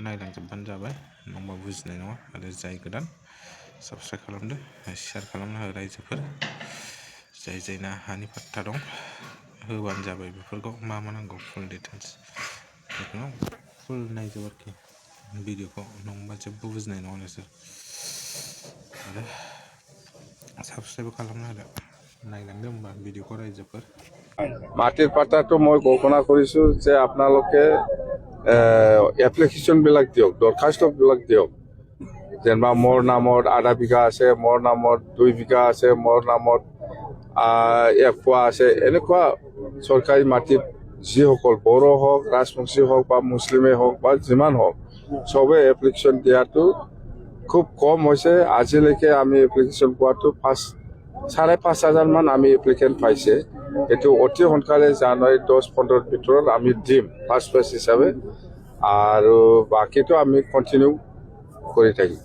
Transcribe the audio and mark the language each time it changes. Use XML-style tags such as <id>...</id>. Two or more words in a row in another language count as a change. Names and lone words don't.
<brx>नायलांजोबबानो जाबाय नङाबा बुजिनाय नङा आरो जाय गोदान साबस्क्राइब खालामदो शेयार खालामना हो रायजोफोर जायना हानि पाट्टा दं होबानो जाबाय बेफोरखौ मा नांगौ</brx> <en>full details</en> <brx>बेखौनो फुल नायजोब आरोखि भिडिअखौ नङाबा जेबो बुजिनाय नङा नोंसोर आरो साबस्क्राइब खालामना होदो नायलांदो होमबा भिडिअखौ रायजोफोर</brx> <as>মাটিৰ পাট্টাটো মই ঘোষণা কৰিছোঁ যে আপোনালোকে এপ্লিকেশ্যনবিলাক দিয়ক দৰখাস্তবিলাক দিয়ক যেনিবা মোৰ নামত আধা বিঘা আছে মোৰ নামত 2 বিঘা আছে মোৰ নামত 1 পোৱা আছে এনেকুৱা চৰকাৰী মাটিত যিসকল বড়ো হওক ৰাজবংশী হওক বা মুছলিমেই হওক বা যিমান হওক চবে এপ্লিকেশ্যন দিয়াটো খুব কম হৈছে আজিলৈকে আমি এপ্লিকেশ্যন পোৱাটো 5,500 মান আমি এপ্লিকেণ্ট পাইছে এইটো অতি সোনকালে জানুৱাৰী 10-15 ভিতৰত আমি দিম</as> <en>first phase</en> <as>হিচাপে আৰু বাকীটো আমি কণ্টিনিউ কৰি থাকিম</as>